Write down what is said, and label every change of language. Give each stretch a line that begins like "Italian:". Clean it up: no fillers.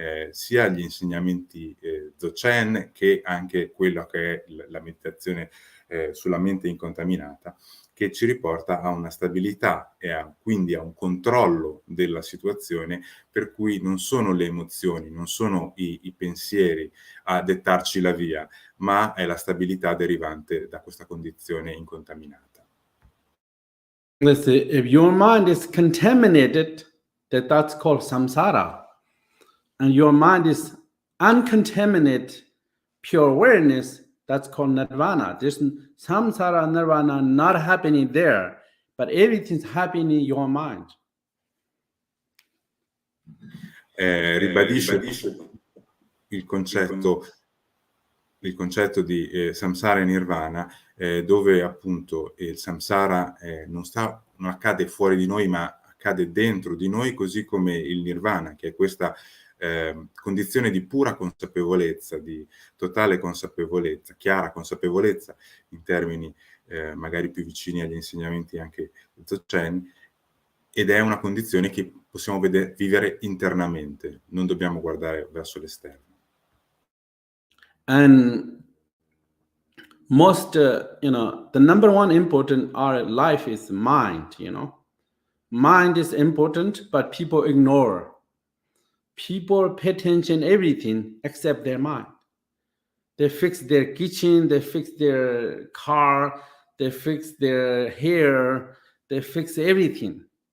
Italian: sia gli insegnamenti Dzogchen che anche quello che è la meditazione sulla mente incontaminata, che ci riporta a una stabilità e quindi a un controllo della situazione, per cui non sono le emozioni, non sono i pensieri a dettarci la via, ma è la stabilità derivante da questa condizione incontaminata.
English: Let's say, if your mind is contaminated, that's called samsara. And your mind is uncontaminated, pure awareness, that's called nirvana. There's samsara, nirvana not happening there, but everything's happening in your mind.
Italian: Ribadisce il concetto di samsara e nirvana, dove appunto il samsara non accade fuori di noi, ma accade dentro di noi, così come il nirvana, che è questa condizione di pura consapevolezza, di totale consapevolezza, chiara consapevolezza, in termini magari più vicini agli insegnamenti anche Dzogchen, ed è una condizione che possiamo vivere internamente, non dobbiamo guardare verso l'esterno.
English: And most, the number one important our life is mind, Mind is important, but people ignore. People pay attention to everything except their mind. They fix their kitchen, they fix their car, they fix their hair, they fix everything.